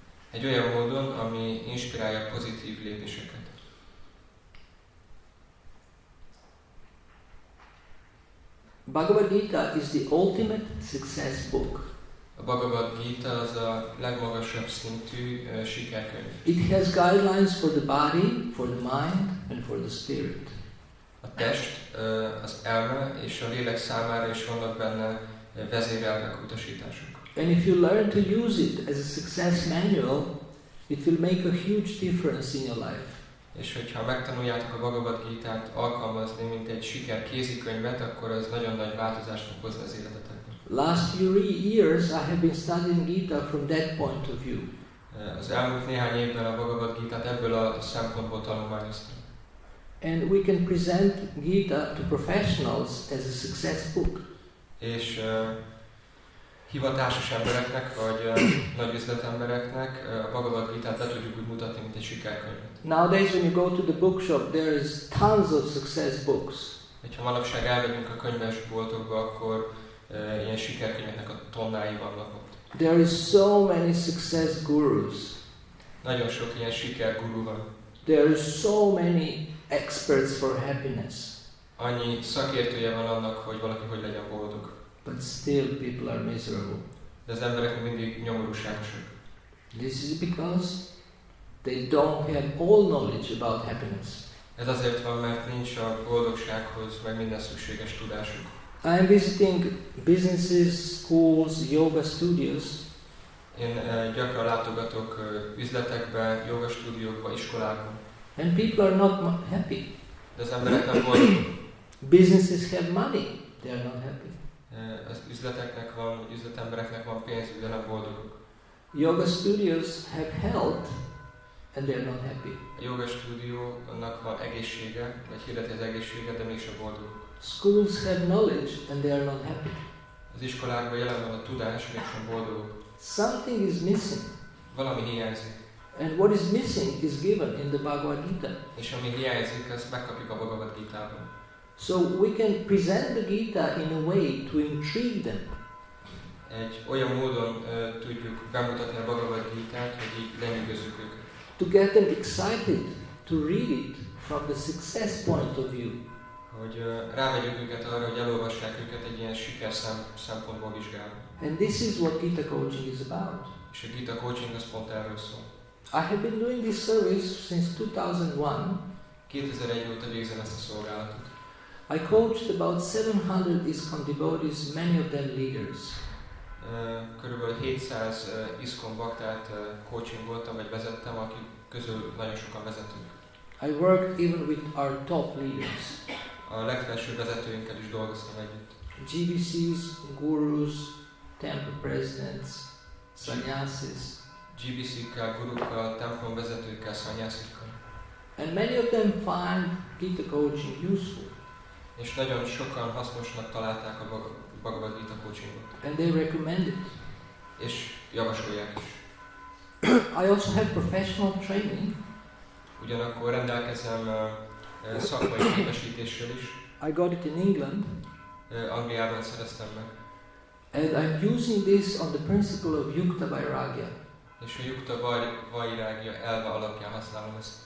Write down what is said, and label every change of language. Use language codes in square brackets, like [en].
[hu] Egy olyan módon, ami inspirálja pozitív lépéseket. [en] Bhagavad Gita is the ultimate success book. [hu] A Bhagavad Gita az a legmagasabb szintű sikerkönyv. [en] It has guidelines for the body, for the mind, and for the spirit. [hu] A test, az elme és a lélek számára is vannak benne vezérelvek, utasítások. [en] And if you learn to use it as a success manual, it will make a huge difference in your life. [hu] És hogyha megtanuljátok a Bhagavad Gitát alkalmazni, mint egy siker kézikönyvet, akkor ez nagyon nagy változást fog hozni az életetekben. [en] Last few years I have been studying Gita from that point of view. [hu] Az elmúlt néhány évben a Bhagavad Gitát ebből a szempontból tanulmányoztam. [en] And we can present Gita to professionals as a success book. [hu] És hivatásos embereknek, vagy nagy üzletembereknek a Bhagavad Gitát be tudjuk úgy mutatni, mint egy sikerkönyvet. [en] Nowadays when you go to the bookshop, there is tons of success books. [hu] Ha manapság elmegyünk a könyvesboltokba, akkor ilyen sikerkönyveknek a tonnái vannak ott. [en] There is so many success gurus. [hu] Nagyon sok ilyen sikerguru van. [en] There is so many experts for happiness. [hu] Annyi szakértője van annak, hogy valaki hogy legyen boldog. [en] But still people are miserable. [hu] De az emberek mindig nyomorúságosak. [en] This is because they don't have all knowledge about happiness. [hu] Ez azért van, mert nincs a boldogsághoz meg minden szükséges tudásuk. [en] I am visiting businesses, schools, yoga studios. [hu] Én gyakran látogatok üzletekbe, joga stúdiókba, iskolákba. [en] And people are not happy. [hu] De az emberek nem boldogok. [en] Businesses have money, they are not happy. [hu] Az üzleteknek van, vagy üzletembereknek van pénzük, de nem boldogok. [en] Yoga studios have health, and they are not happy. [hu] A joga stúdiónak van egészsége, vagy hirdeti az egészséget, de mégsem boldog. [en] Schools have knowledge, and they are not happy. [hu] Az iskolákban jelen van a tudás, mégsem boldogok. [en] Something is missing. [hu] Valami hiányzik. [en] And what is missing is given in the Bhagavad Gita. [hu] És ami hiányzik, azt megkapjuk a Bhagavad Gitában. [en] So we can present the Gita in a way to intrigue them. [hu] Egy olyan módon tudjuk bemutatni a Bhagavad Gitát, hogy így lenyűgözzük őket. [en] To get them excited to read it from the success point of view. [hu] Hogy rávegyük őket arra, hogy elolvassák őket egy ilyen siker szempontból vizsgálva. [en] And this is what Gita coaching is about. [hu] És a Gita coaching az pont erről szól. [en] I have been doing this service since 2001. [hu] 2001 óta végzem ezt a szolgálatot. [en] I coached about 700 ISKCON devotees, many of them leaders. [hu] Körülbelül 700 ISKCON baktát coachingoltam, vagy vezettem, akik közül nagyon sokan vezetők. [en] I worked even with our top leaders. [hu] A legfelsőbb vezetőinkkel is dolgoztam együtt. [en] GBCs, gurus, temple presidents, sannyasis. [hu] GBC-kkel, gurukkal, templom vezetőkkel, szanyászikkal. [en] And many of them find Gita coaching useful. [hu] És nagyon sokan hasznosnak találták a Bhagavad Gita coachingot. [en] And they recommend it. [hu] És javasolják is. [en] I also have professional training. [hu] Ugyanakkor rendelkezem szakmai képesítéssel is. [en] I got it in England. [hu] Angliában szereztem meg. [en] And I'm using this on the principle of Yukta Vairagya. [hu] És a Yukta Vairagya elve alapján használom ezt.